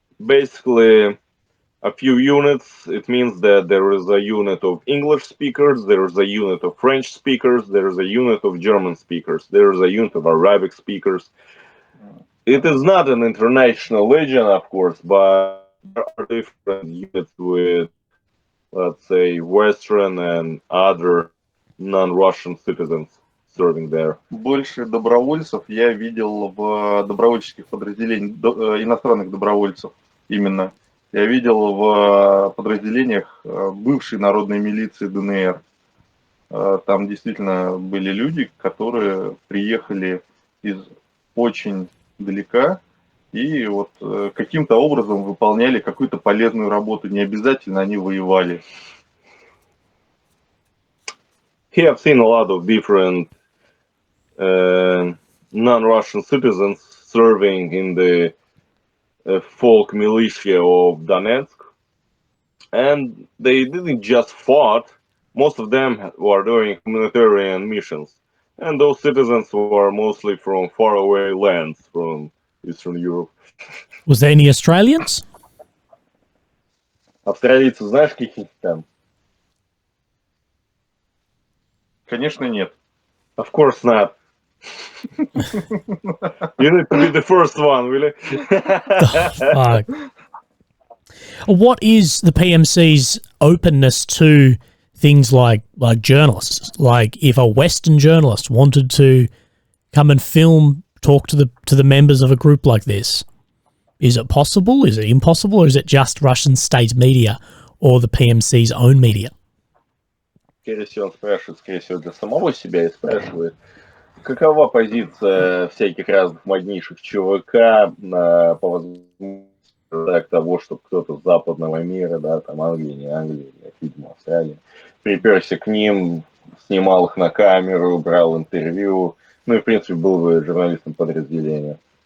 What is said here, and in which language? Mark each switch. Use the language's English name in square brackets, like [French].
[English] Basically, a few units, it means that there is a unit of English speakers, there is a unit of French speakers, there is a unit of German speakers, there is a unit of Arabic speakers. It is not an international legion, of course, but there are different units with, let's say, Western and other non-Russian citizens serving there. [Russian] Больше добровольцев я видел в добровольческих подразделениях, иностранных добровольцев именно. Я видел в подразделениях бывшей народной милиции ДНР. Там действительно были люди, которые приехали из очень далека и вот каким-то образом выполняли какую-то полезную работу. Не обязательно они воевали. [English] He have seen a lot of different non-Russian citizens serving in the folk militia of Donetsk, and they didn't just fought. Most of them were doing humanitarian missions, and those citizens were mostly from faraway lands from Eastern Europe. Was there any Australians? [Russian] Австралийцы знаешь каких там? Конечно, нет. [English] Of course not. You need to be the first one, really. What is the PMC's openness to things like journalists? Like if a Western journalist wanted to come and talk to the members of a group like this, is it possible? Is it impossible? Or is it just Russian state media or the PMC's own media? [Russian] Скорее всего, он спрашивает, скорее всего, для самого себя и спрашивает, какова позиция всяких разных моднейших ЧВК по возможности так того, что кто-то с западного мира, да, там Англия, не Англия, видимо, Австралия, приперся к ним, снимал их на камеру, брал интервью, ну и, в принципе, был бы журналистом подразделения.